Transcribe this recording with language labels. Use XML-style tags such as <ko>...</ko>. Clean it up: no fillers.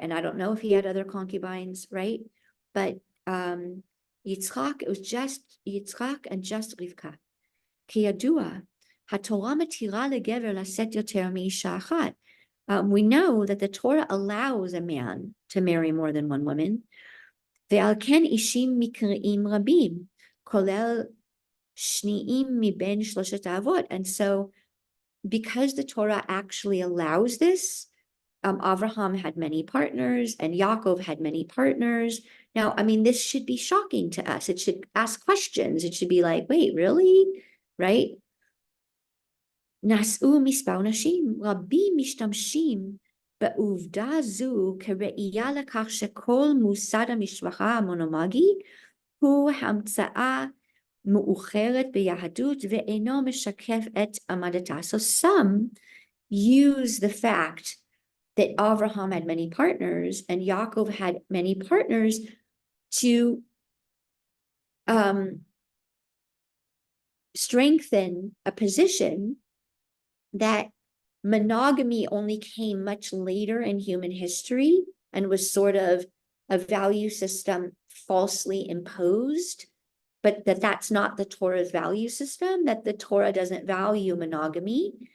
<en>And I don't know if he had other concubines, right? But Yitzchak, it was just Yitzchak and just Rivkah.</en> <he>כידוע, התורה מתירה לגבר לשאת יותר מאישה אחת.</he> <en>We know that the Torah allows a man to marry more than one woman.</en> <he>ועל כן אישים מקראים רבים, כולל שניים מבין שלושת האבות.</he> <en>And so, because the Torah actually allows this, Avraham had many partners and Yaakov had many partners. Now, I mean, this should be shocking to us. It should ask questions. It should be like, wait, really? Right?</en> <he>נשאו מספר נשים, רבים משתמשים בעובדה זו כראייה לכך שכל מוסד המשפחה המונוגמי הוא המצאה מאוחרת ביהדות ואינו משקף את עמדתה.</he> <en>So some use the fact that Abraham had many partners and Yaakov had many partners to strengthen a position that monogamy only came much later in human history and was sort of a value system falsely imposed, but that's not the Torah's value system, that the Torah doesn't value monogamy.</en>